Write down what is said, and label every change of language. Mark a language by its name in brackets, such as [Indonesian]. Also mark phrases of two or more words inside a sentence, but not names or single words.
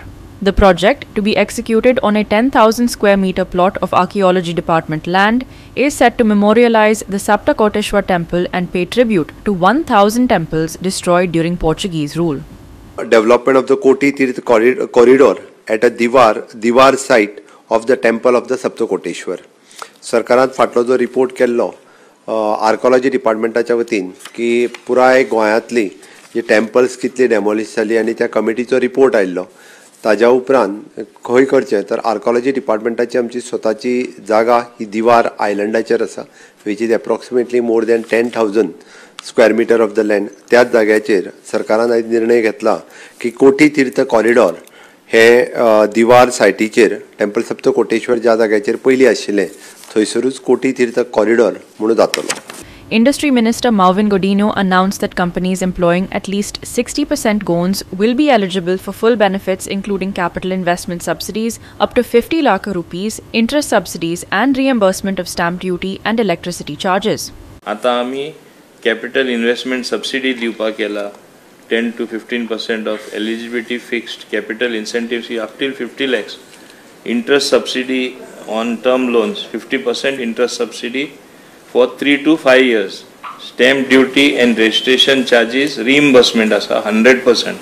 [English] The project, to be executed on a 10,000 square meter plot of Archaeology Department land, is set to memorialize the Saptakoteshwar temple and pay tribute to 1,000 temples destroyed during Portuguese rule. Development of the Koti Tirth corridor at a Divar site of the temple of the Saptakoteshwar. [Konkani] Sarkaran फाटलो जो रिपोर्ट केल्लो आर्किओलॉजी डिपार्टमेंटाच्या वतीन की पुराय गोंयांतली जे टेम्पल्स कितली डेमोलिश जाली आनी त्या कमिटीचो रिपोर्ट आयिल्लो ताज्या उपरांत खंय करचें तर आर्किओलॉजी डिपार्टमेंटाची आमची स्वताची जागा ही दिवार आयलंडाचेर आसा [English] which is approximately more than 10,000 square meter of the land [Konkani] त्याच जाग्याचेर सरकारान आयज निर्णय घेतला की कोठी तीर्थ कॉरिडॉर हे दिवार सायटीचेर टेम्पल सप्तकोटेश्वर ज्या जाग्याचेर पयलीं आशिल्लें थंयसरूच कोठी तीर्थ कॉरिडॉर म्हणून जातलो. [English] Industry Minister Marvin Godinho announced that companies employing at least 60% Goans will be eligible for full benefits including capital investment subsidies up to 50 lakh rupees, interest subsidies and reimbursement of stamp duty and electricity charges. [Konkani] आता आम्ही [English] capital investment subsidy [Konkani] दिवपाक केला [English] 10 to 15% of eligibility fixed capital incentives up till 50 lakhs. Interest subsidy on term loans 50% interest subsidy for 3 to 5 years. Stamp duty and registration charges reimbursement asa 100%.